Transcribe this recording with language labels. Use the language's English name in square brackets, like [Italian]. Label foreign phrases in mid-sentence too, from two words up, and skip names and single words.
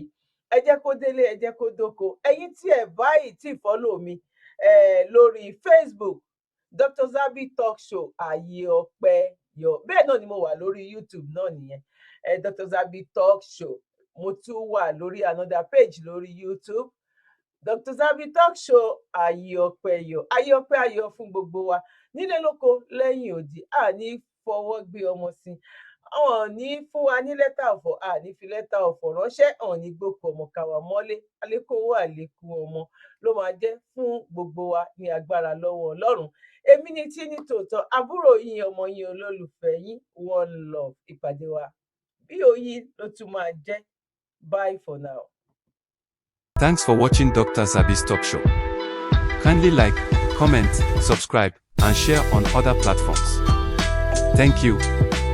[Yoruba] Ẹ jẹ́ kó délé, ẹ jẹ́ kó dóko. Ẹ̀yin tí ẹ báyìí tí follow mi lórí Facebook, Dr. Zabby Talk Show ayé ọpẹ́ yọ. Bẹ́ẹ̀ náà ni mo wà lórí YouTube náà nìyẹn. Dr. Zabby Talk Show. Mo tún wà lórí [English] another page [Yoruba] lórí YouTube. Dr. Zabby Talk Show ayé ọpẹ́ yọ. Ayé ọpẹ́ ayọ̀ fún gbogbo wa. Nílé lóko lẹ́yìn odi, a ní fọwọ́ gbé ọmọ sí. Àwọn ní fún wa ní lẹ́tà ọ̀fọ̀, a ní fi lẹ́tà ọ̀fọ̀ ránṣẹ́, àwọn ní gbókò ọmọ káwa mọ́lé. Àlékún owó àlékún ọmọ ló máa jẹ́ fún gbogbo wa ní agbára lọ́wọ́ Ọlọ́run. Èmi ni tí ní tòótọ́, àbúrò yín, ọmọ yín, olólùfẹ́ yín, [English] one love. [Yoruba] Ìpàdé wa bí òyìn ló tún máa jẹ́. [English] Bye for now. Thanks for watching Dr. Zabby's Talk Show. Kindly like, comment, subscribe, and share on other platforms. Thank you.